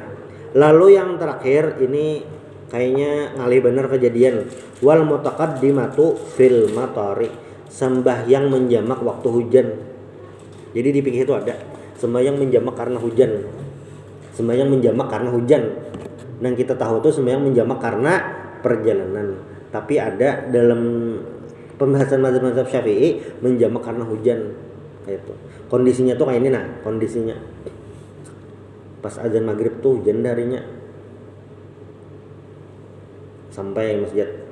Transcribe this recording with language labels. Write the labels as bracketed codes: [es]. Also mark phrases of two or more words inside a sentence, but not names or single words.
[bjn] Lalu yang terakhir ini kayaknya ngalih bener kejadian. [ar] والمتقدمة في المطر, [bjn] sembahyang menjamak waktu hujan. Jadi di fikih itu ada sembahyang menjamak karena hujan. Sembahyang menjamak karena hujan. Dan kita tahu tuh sembahyang menjamak karena perjalanan. Tapi ada dalam pembahasan mazhab Syafi'i menjamak karena hujan. Kayak itu. Kondisinya tuh kayak ini nah, kondisinya. Pas azan maghrib tuh hujan darinya. Sampai masjid.